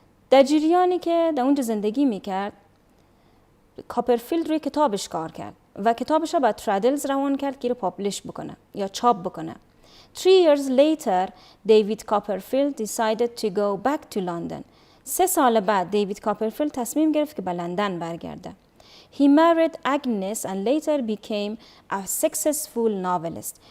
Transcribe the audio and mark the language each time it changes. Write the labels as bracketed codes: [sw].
[fa] در جریانی که در اونجا زندگی میکرد، کاپرفیلد روی کتابش کار کرد و کتابش رو به ترادلز روان کرد که رو پابلش بکنه یا چاپ بکنه. [en] 3 years later, David Copperfield decided to go back to London. [fa] 3 سال بعد دیوید کاپرفیلد تصمیم گرفت که به لندن برگرده. [en] He married Agnes and later became a successful novelist.